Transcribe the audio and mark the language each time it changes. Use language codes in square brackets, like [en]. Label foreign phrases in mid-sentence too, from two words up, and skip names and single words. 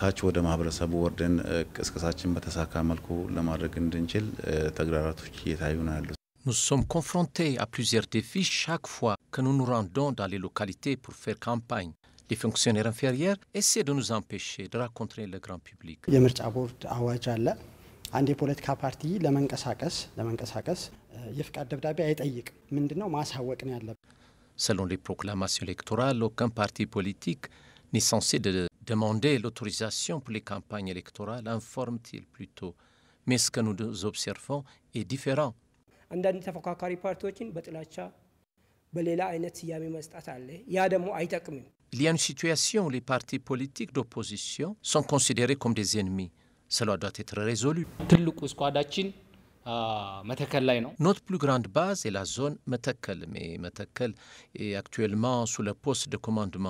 [fr] Nous sommes confrontés à plusieurs défis chaque fois que nous nous rendons dans les localités pour faire campagne. Les fonctionnaires inférieurs essaient de nous empêcher de rencontrer le grand public. [am] አንድ የፖለቲካ ፓርቲ ለመንቀሳቀስ የፍቃድ ደብዳቤ አይጠይቅም። ምንድነው ማሳወቅ ነው ያለበት? [fr] Selon les proclamations électorales, aucun parti politique n'est censé demander l'autorisation pour les campagnes électorales, informe-t-il plutôt. Mais ce que nous observons est différent. [am] አንዳንድ ተፎካካሪ ፓርቲዎችን በጥላቻ በሌላ አይነት ስያሜ መስጠት አለ። ያ ደግሞ አይጠቅምም። [fr] Il y a une situation où les partis politiques d'opposition sont considérés comme des ennemis. Cela doit être résolu. Notre plus grande base est la zone Metekel, mais Metekel est actuellement sous le poste de commandement.